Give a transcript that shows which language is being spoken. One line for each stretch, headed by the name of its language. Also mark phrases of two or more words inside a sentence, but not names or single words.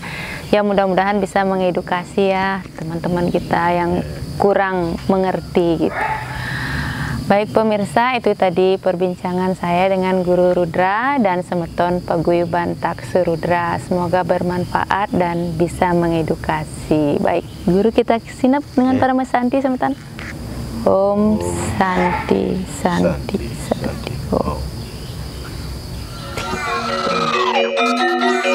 Indonesian: Ya mudah-mudahan bisa mengedukasi ya teman-teman kita yang kurang mengerti gitu. Baik pemirsa, itu tadi perbincangan saya dengan Guru Rudra dan Semeton Paguyuban Taksu Rudra. Semoga bermanfaat dan bisa mengedukasi. Baik, Guru kita sinap dengan para Mas Santi, Semeton.
Sanskrit: Om Santi, Santi, Santi. Om.